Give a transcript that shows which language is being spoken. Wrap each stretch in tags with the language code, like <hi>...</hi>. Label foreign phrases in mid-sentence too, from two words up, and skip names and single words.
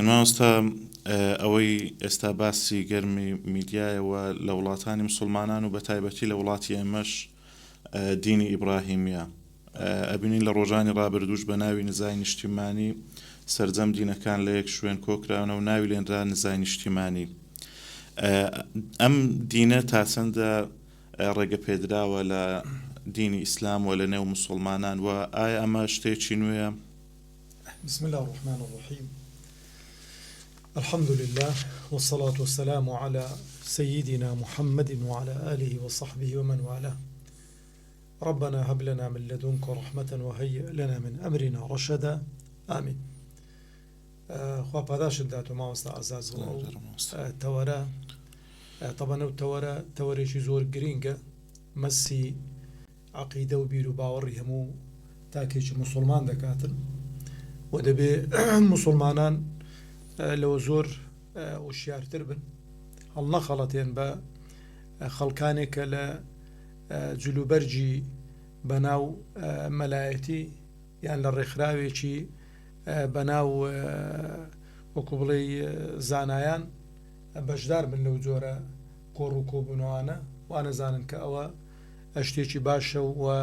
<ckb>مامۆستا ئەوەی ئێستا باسی گەرمی میدیایەوە لە وڵاتانی مسلمانان و بە تایبەتی لە وڵاتی ئێمەش دینی ئیبراهیمیە ئەبینین لە ڕۆژانی ڕابردووش بە ناوی نزای نیشتیمانی سەرجەم دینەکان لە یەک شوێن کۆکراونە و ناوی لێنرا نزای نیشتیمانی ئەم دینە تا چەندە ڕێگە پێدراوە لە دینی ئیسلام و لە نێو مسلمانان و ئایا ئەمە شتێکی نوێیە؟</ckb> <ar>بسم الله الرحمن الرحيم الحمد لله والصلاة والسلام على سيدنا محمد وعلى آله وصحبه ومن والاه ربنا هب لنا من لدنك رحمة وهيئ لنا من أمرنا رشدا آمين</ar> <ckb>خوا پاداش داتو مامۆستا عەزاز و تەوەرە طبعا ئەو تەوەرێکی زۆر گرینگە مەسی عەقیدە و بیر و باوەڕی هەموو تاکێکی موسڵمان دەکاتن و دەبێ موسڵمانان لەوە زۆر وشیارتر بن هەڵ نەخەڵەتێن بە خەڵکانێکە لە جلوبەرجی بەناو مەلایەتی یان لە ڕێکخراوێکی بەناو وەکو بڵێ زانایان بەشدار بن لەو جۆرە کۆڕ و کۆبوونەوانە وانەزانن کە ئەوە شتێکی باشە و</ckb>